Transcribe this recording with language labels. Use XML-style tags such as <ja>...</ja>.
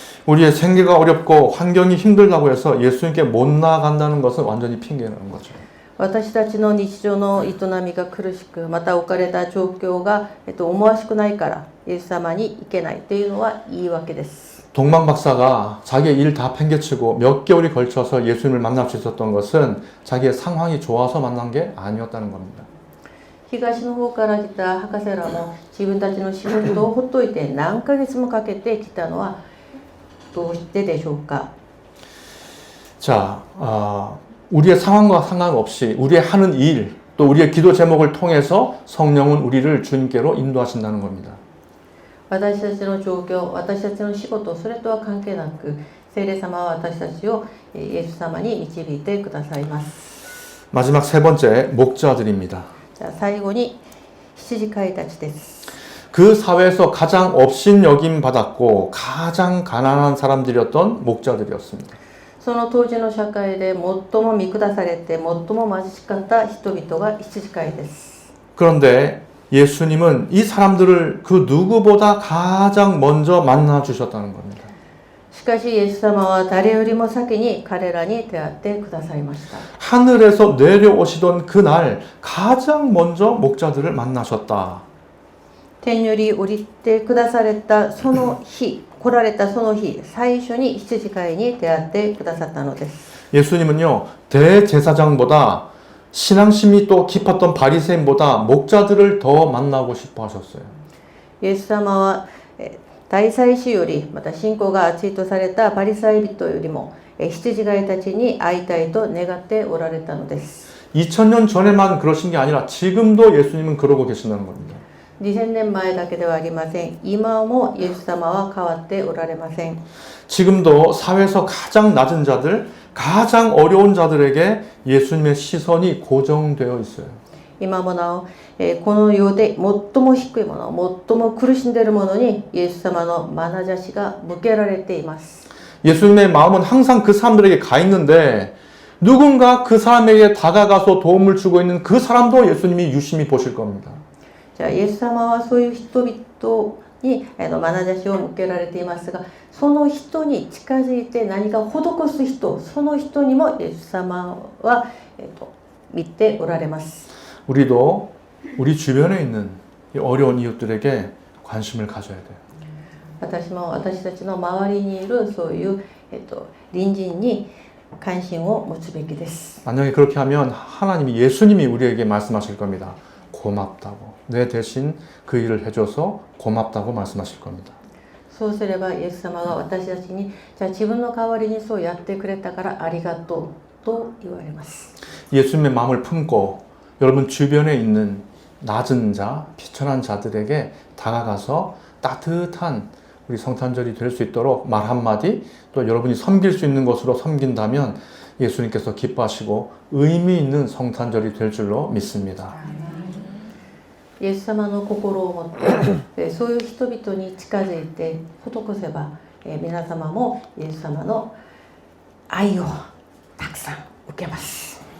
<ko>우리의 생계가 어렵고 환경이 힘들다고 해서 예수님께 못 나아간다는 것은 완전히 핑계라는 거죠.</ko> <ja>私たちの日常の営みが苦しく、また置かれた状況が、思わしくないからイエス様に行けないというのは言い訳です。</ja> <ko>동방 박사가 자기의 일 다 팽개치고 몇 개월이 걸쳐서 예수님을 만날 수 있었던 것은 자기의 상황이 좋아서 만난 게 아니었다는 겁니다.</ko> <ja>東の方から来た博士らも自分たちの仕事をほっといて何ヶ月もかけて来たのはどうしてでしょうか。</ja> <ko>자, 우리의 상황과 상관없이 우리의 하는 일, 또 우리의 기도 제목을 통해서 성령은 우리를 주님께로 인도하신다는 겁니다.</ko> <ja>私たちの状況、私たちの仕事、それとは関係なく、聖霊様は私たちをイエス様に導いてくださいます。</ja> <ko>마지막 세 번째, 목자들입니다.</ko> <ja>じゃあ最後に羊飼いたちです。</ja> <ko>그 사회에서 가장 업신여김 받았고 가장 가난한 사람들이었던 목자들이었습니다.</ko> <ja>その当時の社会で最も見下されて最も貧しかった人々が羊飼いです。</ja> <ko>그런데 예수님은 이 사람들을 그 누구보다 가장 먼저 만나 주셨다는 겁니다.</ko> <ja>しかしイエス様は誰よりも先に彼らに出会ってくださいました。</ja> <ko>하늘에서 내려오시던 그날 가장 먼저 목자들을 만나셨다.</ko> <ja>天より降りてくだされたその日、来られたその日、最初に羊飼いに出会ってくださったのです。</ja> <ko>예수님은요, 대제사장보다 신앙심이 또 깊었던 바리새인보다 목자들을 더 만나고 싶어 하셨어요.</ko> <ja>イエス様は大祭司よりまた信仰が厚いとされたパリサイ人よりも羊飼いたちに会いたいと願っておられたのです。</ja> <ko>2000년 전에만 그러신 게 아니라 지금도 예수님은 그러고 계신다는 겁니다.</ko> <ja>2000年前だけではありません。今もイエス様は変わっておられません。</ja> <ko>지금도 사회에서 가장 낮은 자들, 가장 어려운 자들에게 예수님의 시선이 고정되어 있어요.</ko> <ja>今もなお、この世で最も低いもの、最も苦しんでいるものにイエス様の眼差しが向けられています。</ja> <ko>예수님의 마음은 항상 그 사람들에게 가 있는데 누군가 그 사람에게 다가가서 도움을 주고 있는 그 사람도 예수님이 유심히 보실 겁니다.</ko> <ja>じゃあイエス様はそういう人々に眼差しを向けられていますが、その人に近づいて何か施す人、その人にもイエス様は、見ておられます。</ja> <ko>우리도 우리 주변에 있는 이 어려운 이웃들에게 관심을 가져야 돼요.</ko> <ja>私も私たちの周りにいるそういう、隣人に関心を持つべきです。</ja> <ko>만약에 그렇게 하면 하나님이 예수님이 우리에게 말씀하실 겁니다. 고맙다고. 내 대신 그 일을 해줘서 고맙다고 말씀하실 겁니다.</ko> <ja>そうすればイエス様が私たちに、じゃあ自分の代わりにそうやってくれたからありがとうと言われます。</ja> <ko>예수님의 마음을 품고 여러분 주변에 있는 낮은 자, 비천한 자들에게 다가가서 따뜻한 우리 성탄절이 될 수 있도록 말 한마디, 또 여러분이 섬길 수 있는 것으로 섬긴다면 예수님께서 기뻐하시고 의미 있는 성탄절이 될 줄로 믿습니다.</ko> <ja>イエス様の心を持ってそういう人々に近づいて施せば、皆様もイエス様の愛をたくさん受けます。</ja>